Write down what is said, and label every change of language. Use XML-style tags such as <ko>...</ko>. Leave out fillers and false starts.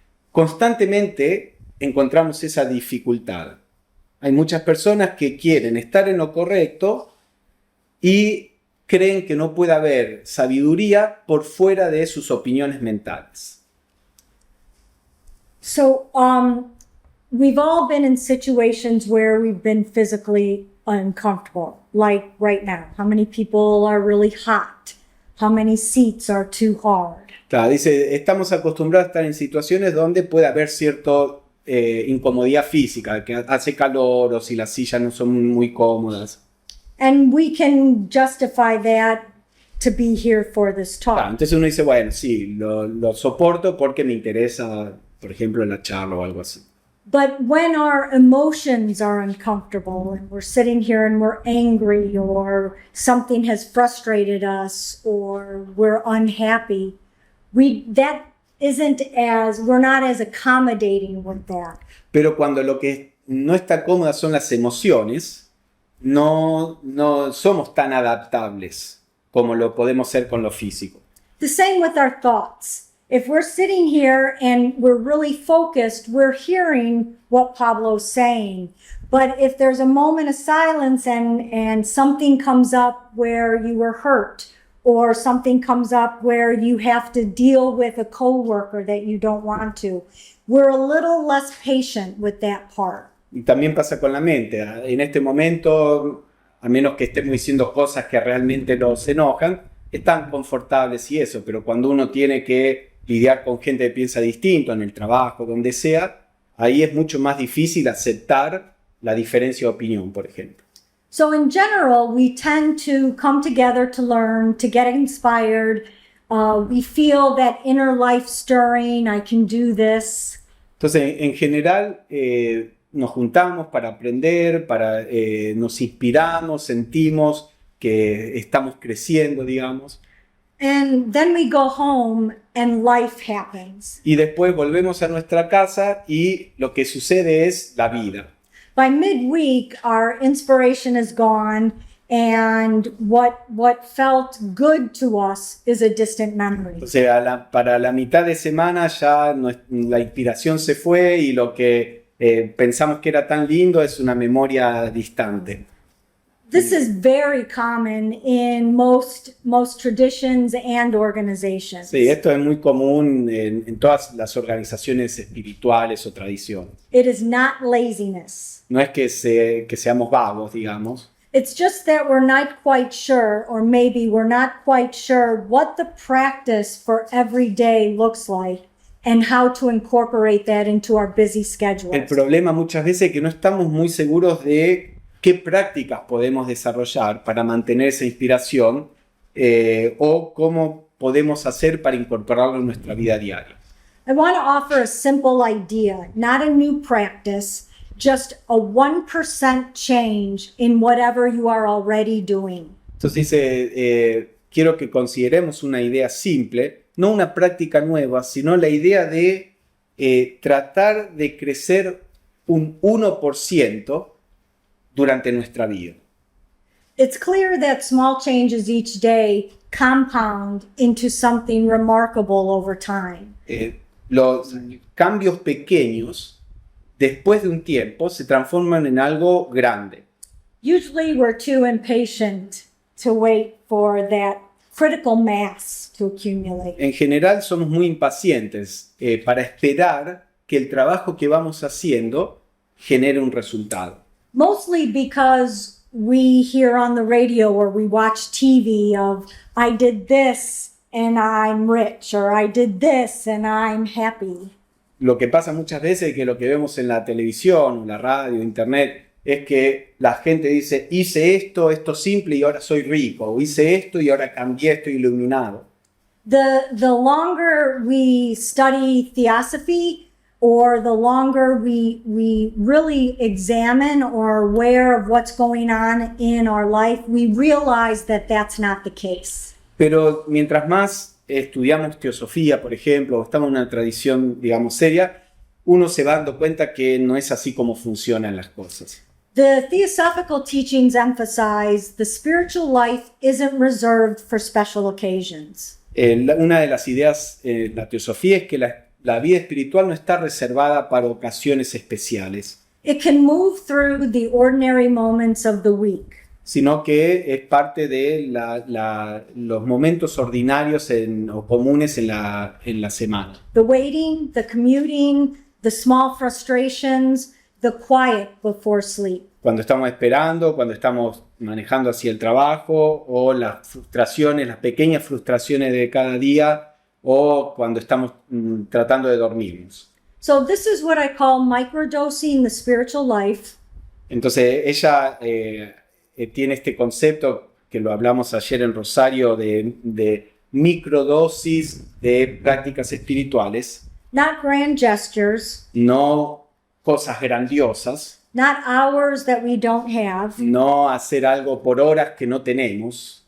<es>Constantemente encontramos esa dificultad. Hay muchas personas que quieren estar en lo correcto y creen que no puede haber sabiduría por fuera de sus opiniones mentales.</es> <en>So, we've all been in situations where we've been physically uncomfortable, like right now. How many people are really hot? How many seats are too hard?</en> <es>Claro, dice, estamos acostumbrados a estar en situaciones donde puede haber cierta incomodidad física, que hace calor o si las sillas no son muy cómodas.</es> <en>And we can justify that to be here for this</en> <es>Claro,</es> <en>talk.</en> <es>entonces uno dice, bueno, sí, lo soporto porque me interesa, por ejemplo, la charla o algo así.</es> <en>But when our emotions are uncomfortable and we're sitting here and we're angry or something has frustrated us or we're unhappy, we're not as accommodating with that.</en> <es>Pero cuando lo que no está cómoda son las emociones, no somos tan adaptables como lo podemos ser con lo físico.</es> <en>The same with our thoughts. If we're sitting here and we're really focused, we're hearing what Pablo's saying. But if there's a moment of silence and something comes up where you were hurt, or something comes up where you have to deal with a coworker that you don't want to, we're a little less patient with that part.</en> <es>Y también pasa con la mente. En este momento, a menos que estemos diciendo cosas que realmente nos enojan, están confortables y eso, pero cuando uno tiene que lidiar con gente que piensa distinto en el trabajo, donde sea, ahí es mucho más difícil aceptar la diferencia de opinión, por ejemplo.</es> <en>So in general, we tend to come together to learn, to get inspired. We feel that inner life stirring, I can do this.</en> <es>Entonces, en general, nos juntamos para aprender, nos inspiramos, sentimos que estamos creciendo, digamos.</es> <en>And then we go home and life happens.</en> <es>Y después volvemos a nuestra casa y lo que sucede es la vida.</es> <en>By midweek, our inspiration is gone, and what felt good to us is a distant memory.</en> <es>O sea, para la mitad de semana ya la inspiración se fue y lo que pensamos que era tan lindo es una memoria distante.</es> <en>This is very common in most traditions and organizations.</en> <es>Sí, esto es muy común en todas las organizaciones espirituales o tradiciones.</es> <en>It is not laziness.</en> <es>No es que seamos vagos, digamos.</es> <en>It's just that we're not quite sure, or maybe we're not quite sure what the practice for every day looks like and how to incorporate that into our busy schedules.</en> <es>El problema muchas veces es que no estamos muy seguros de qué prácticas podemos desarrollar para mantener esa inspiración o cómo podemos hacer para incorporarlo en nuestra vida diaria.</es> <en>I want to offer a simple idea, not a new practice, just a 1% change in whatever you are already doing.</en> <es>Entonces dice, quiero que consideremos una idea simple, no una práctica nueva, sino la idea de tratar de crecer un 1% durante nuestra vida.</es> <en>It's clear that small changes each day compound into something remarkable over time.</en> <es>Los cambios pequeños, después de un tiempo, se transforman en algo grande.</es> <en>Usually we're too impatient to wait for that critical mass to accumulate.</en> <es>En general somos muy impacientes para esperar que el trabajo que vamos haciendo genere un resultado.</es> <en>Mostly because we hear on the radio or we watch TV of, I did this and I'm rich, or I did this and I'm happy.</en> <es>Lo que pasa muchas veces es que lo que vemos en la televisión, la radio, internet, es que la gente dice, hice esto simple y ahora soy rico, o hice esto y ahora cambié, estoy iluminado.</es> <en>The longer we study theosophy, or the longer we really examine or are aware of what's going on in our life, we realize that that's not the case.</en> <es>Pero mientras más estudiamos teosofía, por ejemplo, o estamos en una tradición, digamos, seria, uno se va dando cuenta que no es así como funcionan las cosas.</es> <en>The theosophical teachings emphasize the spiritual life isn't reserved for special occasions.</en> <es>Una de las ideas de la teosofía es que la vida espiritual no está reservada para ocasiones especiales,</es> <en>It can move through the ordinary moments of the week.</en> <es>sino que es parte de los momentos ordinarios o comunes en la semana.</es> <en>The waiting, the commuting, the small frustrations, the quiet before sleep.</en> <es>Cuando estamos esperando, cuando estamos manejando hacia el trabajo, o las frustraciones, las pequeñas frustraciones de cada día, o cuando estamos tratando de dormirnos.</es> <en>So this is what I call microdosing the spiritual life.</en> <es>Entonces ella tiene este concepto que lo hablamos ayer en Rosario de microdosis de prácticas espirituales,</es> <en>Not grand gestures,</en> <es>no cosas grandiosas,</es> <en>not hours that we don't have,</en> <es>no hacer algo por horas que no tenemos,</es>